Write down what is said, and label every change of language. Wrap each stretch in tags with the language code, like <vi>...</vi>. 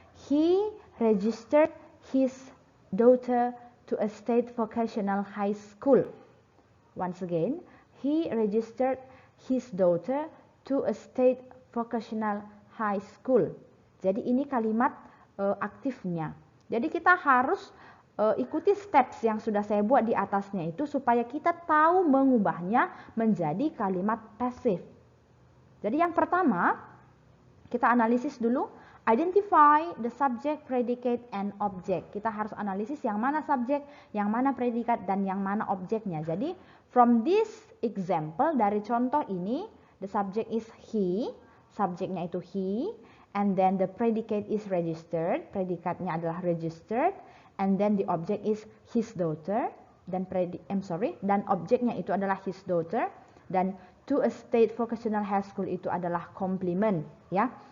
<en>He registered his daughter to a state vocational high school. Once again, he registered his daughter to a state vocational high school.</en> <id>Jadi ini kalimat aktifnya. Jadi kita harus ikuti steps yang sudah saya buat di atasnya itu supaya kita tahu mengubahnya menjadi kalimat pasif. Jadi yang pertama, kita analisis dulu.</id> <en>Identify the subject, predicate, and object.</en> <id>Kita harus analisis yang mana subjek, yang mana predikat, dan yang mana objeknya.</id> <en>Jadi, from this example,</en> <id>dari contoh ini,</id> <en>the subject is he,</en> <id>subjeknya itu</id> <en>he, and then the predicate is registered,</en> <id>predikatnya adalah</id> <en>registered, and then the object is his daughter,</en> <id>dan objeknya itu adalah</id> <en>his daughter, dan to a state vocational high school</en> <id>itu adalah</id> <en>complement, ya.</en>